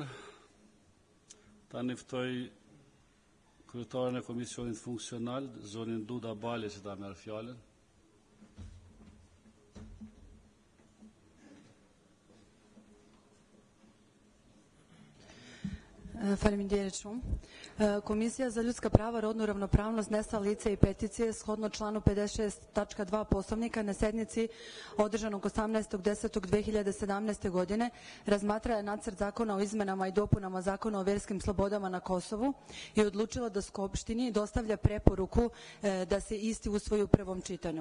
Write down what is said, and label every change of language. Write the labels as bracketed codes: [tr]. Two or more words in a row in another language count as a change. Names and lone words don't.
[sq] Tani ftoj kryetarin e Komisionit Funksional, zonin Duda Bale, që ta merr fjalën. Faleminderit shumë. [sr] Komisija za ljudska prava, rodnu ravnopravnost, nestala lica i peticije shodno članu 56.2 Poslovnika na sednici održanog 18.10.2017. godine razmatra je nacrt zakona o izmenama i dopunama zakona o verskim slobodama na Kosovu i odlučila da Skupštini dostavlja preporuku da se isti usvoji u prvom čitanju.